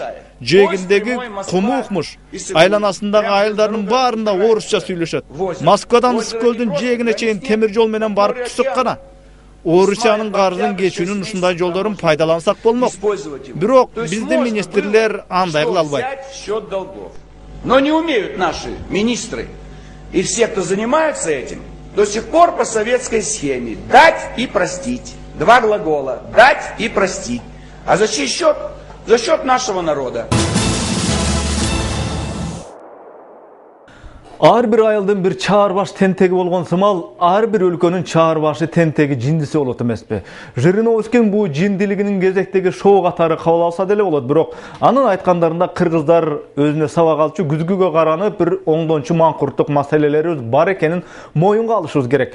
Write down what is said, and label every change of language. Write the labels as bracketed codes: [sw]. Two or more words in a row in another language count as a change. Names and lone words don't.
[ky] Жээгиндеги куму укмуш. Айланасындагы айылдардын баарында орусча сүйлөшөт. Москвадан Ысык көлдүн жээгине чейин темир жол менен барып түшсөк гана. Орусиянын карызын кечүүнүн ушундай жолдорун пайдалансак болмок. Бирок биздин министрлер андай кыла албайт. [ru] Но не умеют наши министры и все, кто занимается этим, до сих пор по советской схеме дать и простить. Два глагола: дать и простить. А за чей счет? За счет нашего народа. [ky] Ар бир айылдын бир чаар баш тентеги болгон сымал, ар бир өлкөнүн чаар башы тентеги жиндиси болот эмеспи? Жириновскийдин бул жиндилигинин кезектеги шоу катары кабыл алса деле болот, бирок анын айткандарында кыргыздар өзүнө сабак алчу күзгүгө каранып бир оңдончу маңкурттук маселелерибиз бар экенин моюнга алышыбыз керек.